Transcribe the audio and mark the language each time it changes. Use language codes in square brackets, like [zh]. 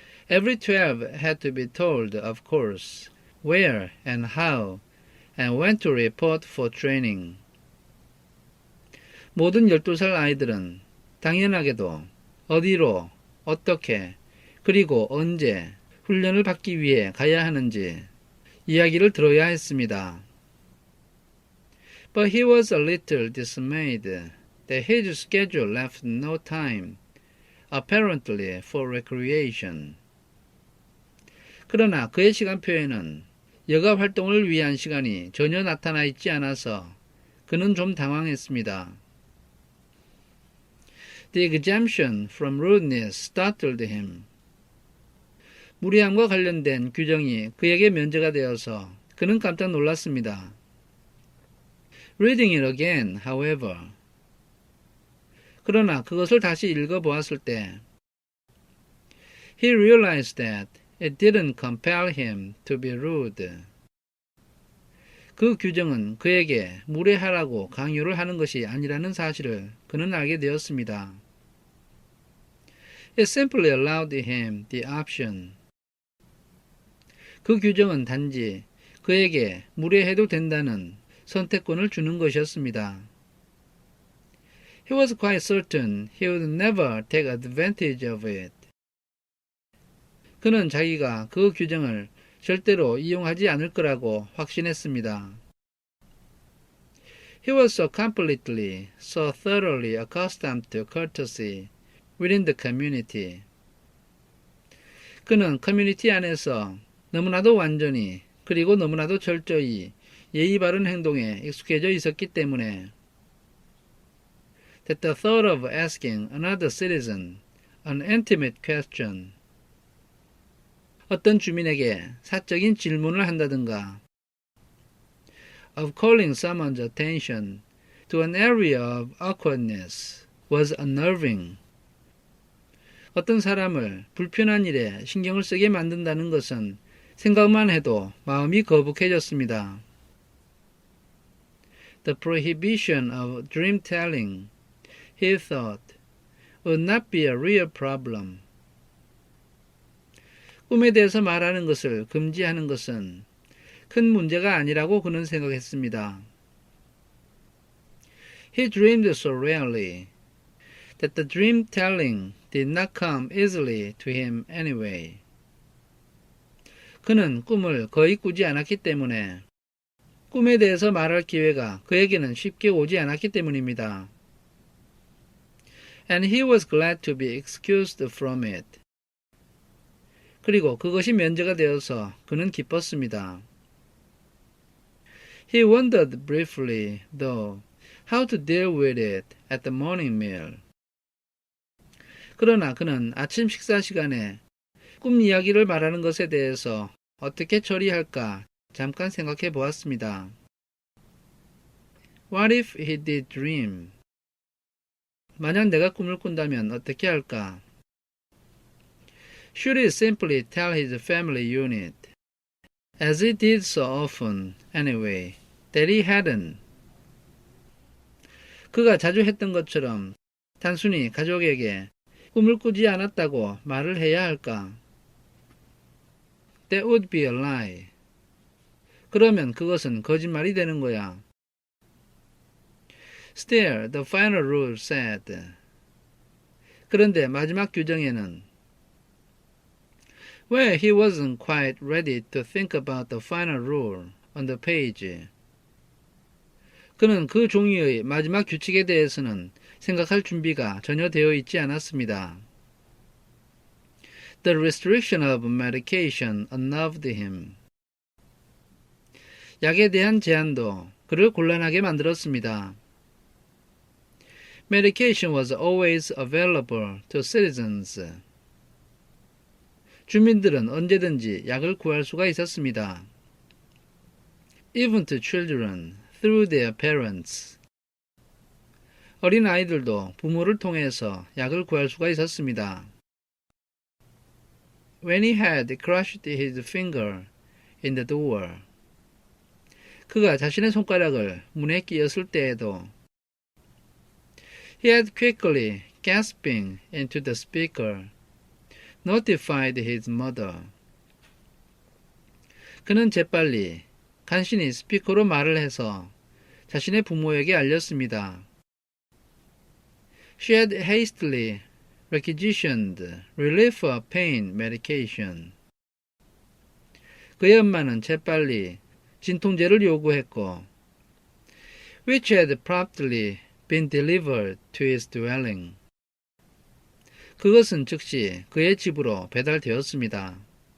[en] Every 12 had to be told, of course, where and how and when to report for training. [ko] 모든 12살 아이들은 당연하게도 어디로, 어떻게, 그리고 언제 훈련을 받기 위해 가야 하는지 이야기를 들어야 했습니다. [en] But he was a little dismayed that his schedule left no time, apparently, for recreation. [ko] 그러나 그의 시간표에는 여가 활동을 위한 시간이 전혀 나타나 있지 않아서 그는 좀 당황했습니다. [en] The exemption from rudeness startled him. [ko] 무례함과 관련된 규정이 그에게 면제가 되어서 그는 깜짝 놀랐습니다. [en] Reading it again, however. [ko] 그러나 그것을 다시 읽어보았을 때 [en] He realized that it didn't compel him to be rude. [ko] 그 규정은 그에게 무례하라고 강요를 하는 것이 아니라는 사실을 그는 알게 되었습니다. [en] It simply allowed him the option. [ko] 그 규정은 단지 그에게 무례해도 된다는 선택권을 주는 것이었습니다. [en] He was quite certain he would never take advantage of it. [ko] 그는 자기가 그 규정을 절대로 이용하지 않을 거라고 확신했습니다. [en] He was so completely, so thoroughly accustomed to courtesy within the community. [ko] 그는 커뮤니티 안에서 너무나도 완전히 그리고 너무나도 철저히 예의 바른 행동에 익숙해져 있었기 때문에 [en] that the thought of asking another citizen an intimate question, [ko] 어떤 주민에게 사적인 질문을 한다든가 [en] of calling someone's attention to an area of awkwardness was unnerving. [ko] 어떤 사람을 불편한 일에 신경을 쓰게 만든다는 것은 생각만 해도 마음이 거북해졌습니다. [en] The prohibition of dream telling, he thought, would not be a real problem. [ko] 꿈에 대해서 말하는 것을 금지하는 것은 큰 문제가 아니라고 그는 생각했습니다. [en] He dreamed so rarely that the dream telling did not come easily to him anyway. [ko] 그는 꿈을 거의 꾸지 않았기 때문에 꿈에 대해서 말할 기회가 그에게는 쉽게 오지 않았기 때문입니다. [en] And he was glad to be excused from it. [ko] 그리고 그것이 면제가 되어서 그는 기뻤습니다. [en] He wondered briefly, though, how to deal with it at the morning meal. [ko] 그러나 그는 아침 식사 시간에 꿈 이야기를 말하는 것에 대해서 어떻게 처리할까 잠깐 생각해 보았습니다. [en] What if he did dream? [ko] 만약 내가 꿈을 꾼다면 어떻게 할까? [en] Should he simply tell his family unit, as he did so often anyway, that he hadn't. [ko] 그가 자주 했던 것처럼 단순히 가족에게 꿈을 꾸지 않았다고 말을 해야 할까? [en] That would be a lie. [ko] 그러면 그것은 거짓말이 되는 거야. [en] Still, the final rule said. [ko] 그런데 마지막 규정에는 [en] Well, he wasn't quite ready to think about the final rule on the page. [ko] 그는 그 종이의 마지막 규칙에 대해서는 생각할 준비가 전혀 되어 있지 않았습니다. [en] The restriction of medication unnerved him. [ko] 약에 대한 제한도 그를 곤란하게 만들었습니다. [en] Medication was always available to citizens. [ko] 주민들은 언제든지 약을 구할 수가 있었습니다. [en] Even to children through their parents. [ko] 어린 아이들도 부모를 통해서 약을 구할 수가 있었습니다. [en] When he had crushed his finger in the door. [ko] 그가 자신의 손가락을 문에 끼었을 때에도 [en] He had quickly, gasping into the speaker, notified his mother. [ko] 그는 재빨리 간신히 스피커로 말을 해서 자신의 부모에게 알렸습니다. [en] She had hastily requisitioned relief of pain medication. [ko] 그의 엄마는 재빨리 진통제를 요구했고, [en] which had promptly been delivered to his dwelling. [ko] 그것은 즉시 그의 집으로 배달되었습니다.